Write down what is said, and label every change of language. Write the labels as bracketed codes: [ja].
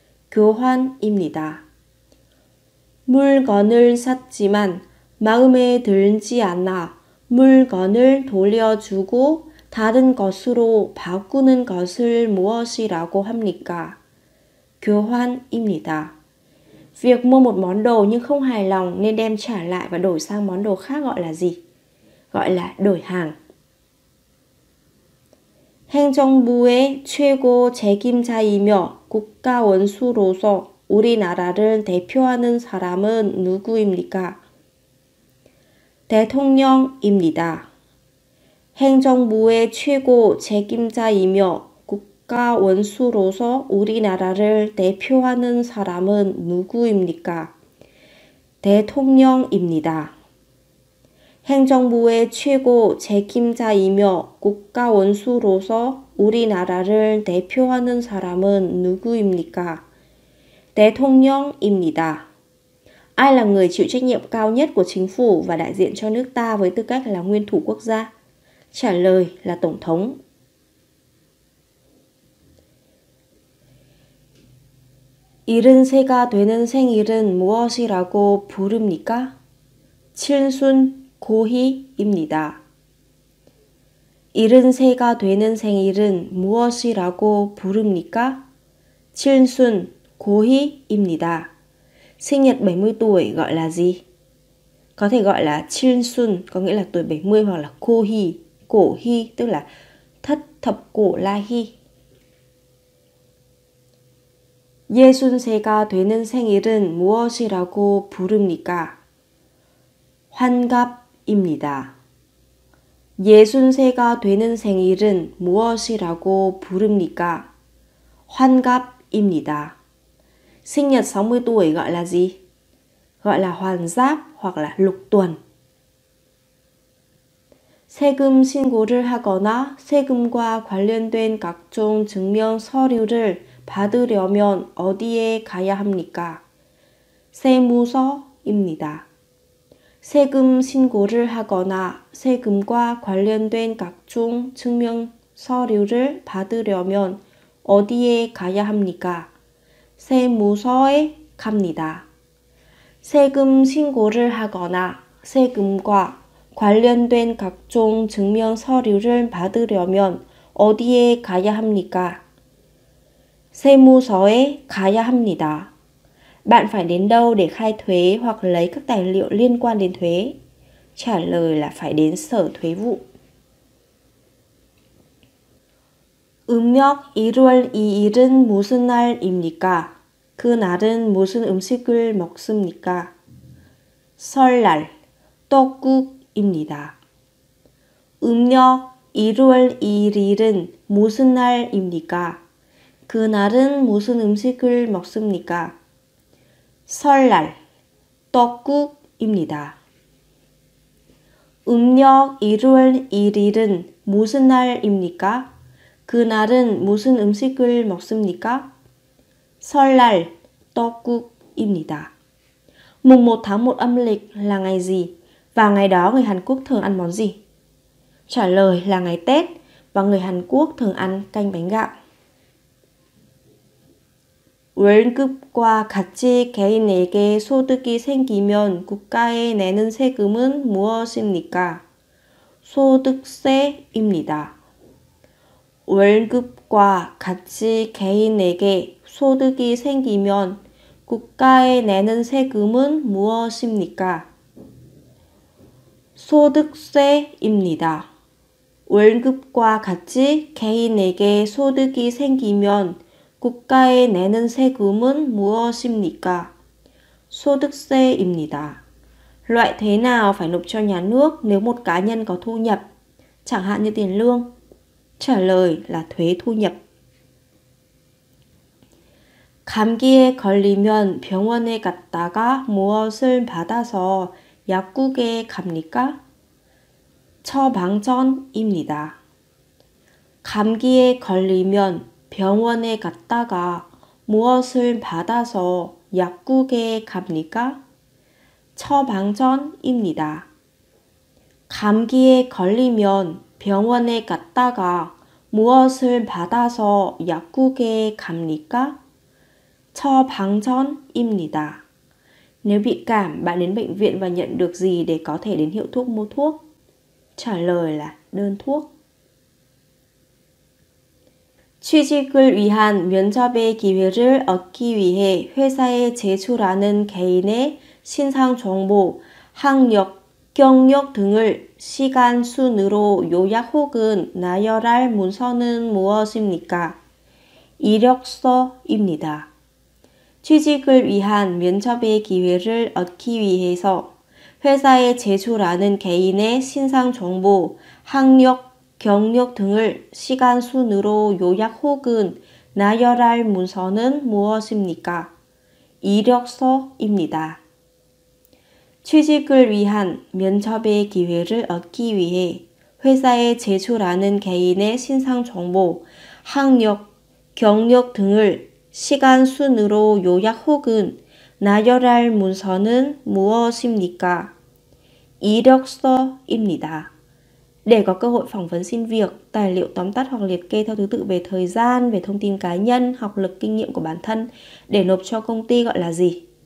[ko] 교환입니다. 물건을 샀지만 마음에 들지 않아. 물건을 돌려주고 다른 것으로 바꾸는 것을 무엇이라고 합니까? 교환입니다. [vi] Việc mua một món đồ nhưng không hài lòng nên đem trả lại và đổi sang món đồ khác gọi là gì? Gọi là đổi hàng. [ko] 행정부의 최고 책임자이며 국가 원수로서 우리나라를 대표하는 사람은 누구입니까? 대통령입니다. 행정부의 최고 책임자이며 국가 원수로서 우리나라를 대표하는 사람은 누구입니까? 대통령입니다. 행정부의 최고 책임자이며 국가 원수로서 우리나라를 대표하는 사람은 누구입니까? 대통령입니다. [vi] Ai là người chịu trách nhiệm cao nhất của chính phủ và đại diện cho nước ta với tư cách là nguyên thủ quốc gia? Trả lời là Tổng thống. [ko] 일흔 세가 되는 생일은 무엇이라고 부릅니까? 칠순 고희입니다. 일흔 세가 되는 생일은 무엇이라고 부릅니까? 칠순 고희입니다. [vi] Sinh nhật 70 tuổi gọi là gì? Có thể gọi là 칠순, có nghĩa là tuổi 70, hoặc là 고희, cổ hy, tức là thất thập cổ la hy. [ko] 예순세가 되는 생일은 무엇이라고 부릅니까? 환갑입니다. 예순세가 되는 생일은 무엇이라고 부릅니까? 환갑입니다. [vi] Sinh nhật 60 tuổi gọi là gì? Gọi là hoàn giáp hoặc là lục tuần. [ko] 세금 신고를 하거나 세금과 관련된 각종 증명 서류를 받으려면 어디에 가야 합니까? 세무서입니다. 세금 신고를 하거나 세금과 관련된 각종 증명 서류를 받으려면 어디에 가야 합니까? 세무서에 갑니다. 세금 신고를 하거나 세금과 관련된 각종 증명 서류를 받으려면 어디에 가야 합니까? 세무서에 가야 합니다. [vi] Bạn phải đến đâu để khai thuế hoặc lấy các tài liệu liên quan đến thuế? Trả lời là phải đến Sở Thuế vụ. [ko] 음력 1월 2일은 무슨 날입니까? 그날은 무슨 음식을 먹습니까? 설날, 떡국입니다. 음력 1월 2일은 무슨 날입니까? 그날은 무슨 음식을 먹습니까? 설날, 떡국입니다. 음력 1월 1일은 무슨 날입니까? 그날은 무슨 음식을 먹습니까? 설날, 떡국입니다. [vi] Mùng 1 tháng 1 âm lịch là ngày gì? Và ngày đó người Hàn Quốc thường ăn món gì? Trả lời là ngày Tết và người Hàn Quốc thường ăn canh bánh gạo. [ko] 월급과 같이 개인에게 소득이 생기면 국가에 내는 세금은 무엇입니까? 소득세입니다. 월급과 같이 개인에게 소득이 생기면 국가에 내는 세금은 무엇입니까? 소득세입니다. 월급과 같이 개인에게 소득이 생기면 국가에 내는 세금은 무엇입니까? Sotukse-입니다. [vi] Loại thuế nào phải nộp cho nhà nước nếu một cá nhân có thu nhập, chẳng hạn như tiền lương? Trả lời là thuế thu nhập. [ko] 감기에 걸리면 병원에 갔다가 무엇을 받아서 약국에 갑니까? 처방전입니다. 감기에 걸리면 병원에 갔다가 무엇을 받아서 약국에 갑니까? 처방전입니다. 감기에 걸리면 병원에 갔다가 무엇을 받아서 약국에 갑니까? 처방전입니다. [vi] Nếu bị cảm, bạn đến bệnh viện và nhận được gì để có thể đến hiệu thuốc mua thuốc? Trả lời là đơn thuốc. [ko] 취직을 위한 면접의 기회를 얻기 위해 회사에 제출하는 개인의 신상 정보, 학력, 경력 등을 시간 순으로 요약 혹은 나열할 문서는 무엇입니까? 이력서입니다. 취직을 위한 면접의 기회를 얻기 위해서 회사에 제출하는 개인의 신상 정보, 학력, 경력 등을 시간 순으로 요약 혹은 나열할 문서는 무엇입니까? 이력서입니다. 취직을 위한 면접의 기회를 얻기 위해 회사에 제출하는 개인의 신상 정보, 학력, 경력 등을 시간 순으로 요약 혹은 나열할 문서는 무엇입니까? 이력서입니다. [vi] Để có cơ hội phỏng vấn xin việc, tài liệu tóm tắt hoặc liệt kê theo thứ tự về thời gian, về thông tin cá nhân, học lực, kinh nghiệm của bản thân để nộp cho công ty gọi là gì?